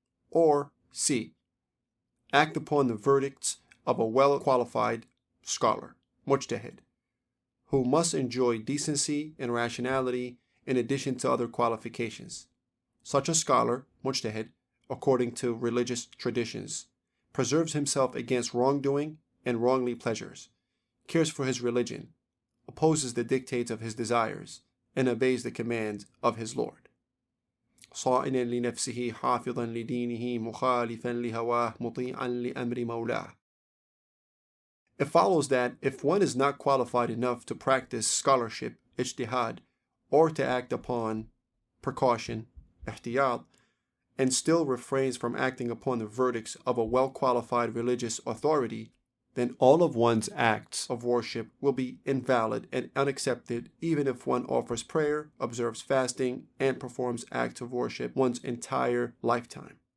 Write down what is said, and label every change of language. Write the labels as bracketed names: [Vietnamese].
[English] Or C. Act upon the verdicts of a well-qualified scholar, mujtahid, who must enjoy decency and rationality in addition to other qualifications. Such a scholar, mujtahid, according to religious traditions, preserves himself against wrongdoing and wrongly pleasures, cares for his religion, opposes the dictates of his desires, and obeys the commands of his Lord. [Arabic] صائنا لنفسه حافظا لدينه مخالفا لهواه مطيعا لأمر مولاه. [English] It follows that if one is not qualified enough to practice scholarship, ijtihad, or to act upon precaution, ihtiyat, and still refrains from acting upon the verdicts of a well-qualified religious authority, then all of one's acts of worship will be invalid and unaccepted even if one offers prayer, observes fasting, and performs acts of worship one's entire lifetime.